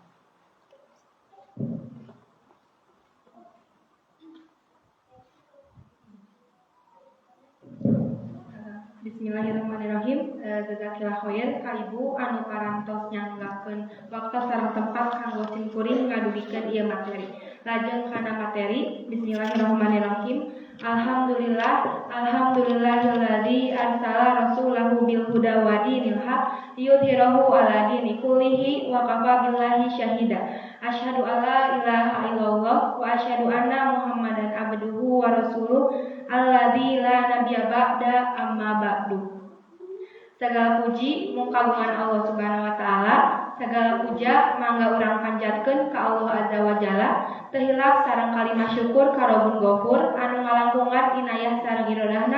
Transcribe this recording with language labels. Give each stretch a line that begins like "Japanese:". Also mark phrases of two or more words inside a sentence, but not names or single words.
Arabic: بسم الله الرحمن الرحيم. جزاك الله خير
Sundanese: ka ibu anu parantos nyanggakeun waktu sareng tempat kanggo simkuring ngadugikeun ieu materi. Lajeng kana materi.
Arabic: بسم الله الرحمن الرحيم. الحمد لله الذي أرسل رسوله بالهدى ودين الحق ليظهره على الدين كله وكفى بالله شهيدا. أشهد أن لا إله إلا الله وأشهد أن محمدا عبده ورسوله الذي لا نبي بعد أما بعد.
Indonesian: Segala puji
Sundanese: mung kagungan Allah
Arabic: سبحانه وتعالى.
Indonesian: Segala puja
Sundanese: mangga urang panjatkeun ka Allah
Arabic: عز وجل.
Sundanese: Teu hilap sareng kalimah syukur ka
Arabic: رب غفور
Sundanese: anu ngalangkungan inayah sareng irodahna.